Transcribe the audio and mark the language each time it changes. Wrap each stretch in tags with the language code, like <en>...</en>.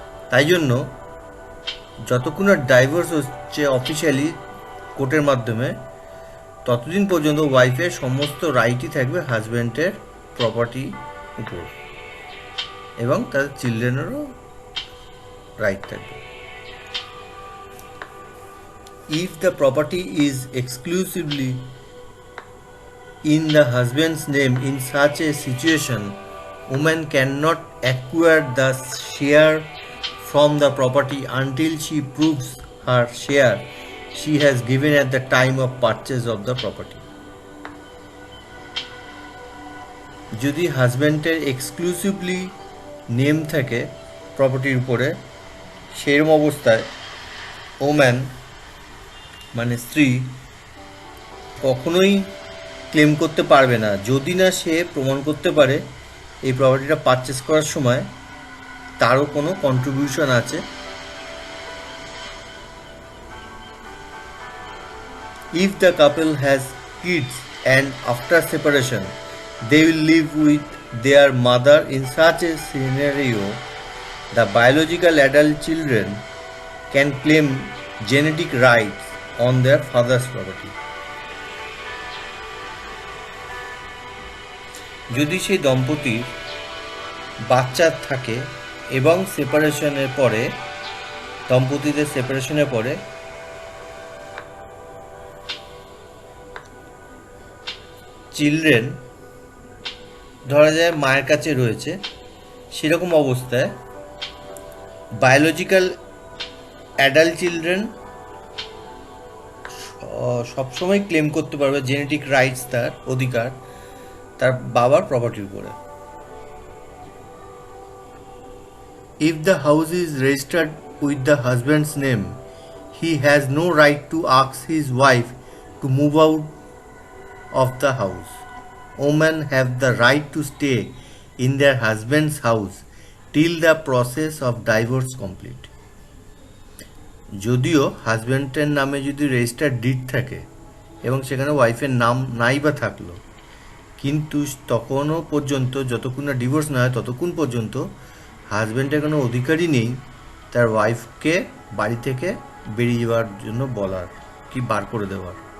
<bn>তাই জন্য যতক্ষণ না ডাইভোর্স হচ্ছে অফিসিয়ালি কোর্টের মাধ্যমে, ততদিন পর্যন্ত ওয়াইফের সমস্ত রাইটই থাকবে হাজব্যান্ডের প্রপার্টি উপর, এবং তার চিলড্রেনেরও রাইট থাকবে।</bn> <en>If the property is exclusively in the husband's name, in such a situation, woman cannot acquire the share from the property until she proves her share she has given at the time of purchase of the property.</en> <bn>যদি হাজব্যান্ডের exclusively name থাকে প্রপার্টির উপরে, সেরকম অবস্থায় woman মানে স্ত্রী কখনোই ক্লেম করতে পারবে না যদি না সে প্রমাণ করতে পারে এই প্রপার্টিটা পারচেস করার সময় তারও কোনো কন্ট্রিবিউশন আছে।</bn> <en>If the couple has kids and after separation they will live with their mother, in such a scenario the biological adult children can claim genetic rights on their father's property.</en> <bn>যদি সেই দম্পতির বাচ্চা থাকে এবং সেপারেশনের পরে, দম্পতিদের সেপারেশনের পরে children ধরা যায় মায়ের কাছে রয়েছে, সেরকম অবস্থায় বায়োলজিক্যাল অ্যাডাল্ট চিলড্রেন সবসময় ক্লেম করতে পারবে জেনেটিক রাইটস, তার অধিকার তার বাবার প্রপার্টির উপরে।</bn> <en>If the house is registered with the husband's name, he has no right to ask his wife to move out of the house. Women have the right to stay in their husband's house till the process of divorce complete.</en> <bn>যদিও হাজব্যান্ডের নামে যদি registered did থাকে এবং সেখানে ওয়াইফের নাম নাই বা থাকলো, কিন্তু তখনও পর্যন্ত যতক্ষণ না ডিভোর্স না হয় ততক্ষণ পর্যন্ত হাজব্যান্ডের কোনো অধিকারই নেই তার ওয়াইফকে বাড়ি থেকে বেরিয়ে যাওয়ার জন্য বলার কি বার করে দেওয়ার।</bn>